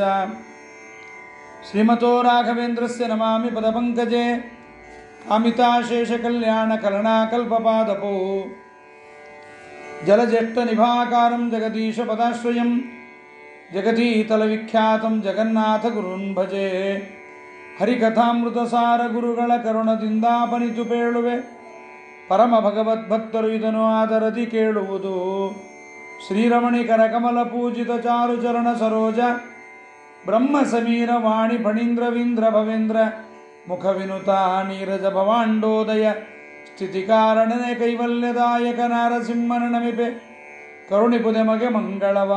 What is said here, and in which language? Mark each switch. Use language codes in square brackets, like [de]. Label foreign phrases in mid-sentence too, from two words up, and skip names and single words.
[sa] श्रीमतो राघवेन्द्रस्य नमामि पदपङ्कजे कामिताशेषकल्याणकलनाकल्पपादपो जलज्येष्ठनिभाकारं जगदीशपदाश्रयं जगतीतलविख्यातं जगन्नाथगुरून् भजे। [kn] ಹರಿಕಥಾಮೃತಸಾರ ಗುರುಗಳ ಕರುಣದಿಂದಾಪನಿತು ಪೇಳುವೆ ಪರಮ ಭಗವದ್ಭಕ್ತರು ಇದನ್ನು ಆದರದಿ ಕೇಳುವುದು. ಶ್ರೀರಮಣಿಕರ ಕಮಲ ಪೂಜಿತ ಚಾರು ಚರಣ ಸರೋಜ ಬ್ರಹ್ಮ ಸಮೀರ ವಾಣಿ ಫಣೀಂದ್ರವೀಂದ್ರ ಭವೇಂದ್ರ ಮುಖ ವಿನುತ ನೀರಜ ಭವಾಂಡೋದಯ ಸ್ಥಿತಿಕಾರಣನೆ ಕೈವಲ್ಯದಾಯಕ ನಾರಸಿಂಹನ ನಮಿಪೆ ಕರುಣಿಪುದೆ ಮಗೆ ಮಂಗಳವಾ.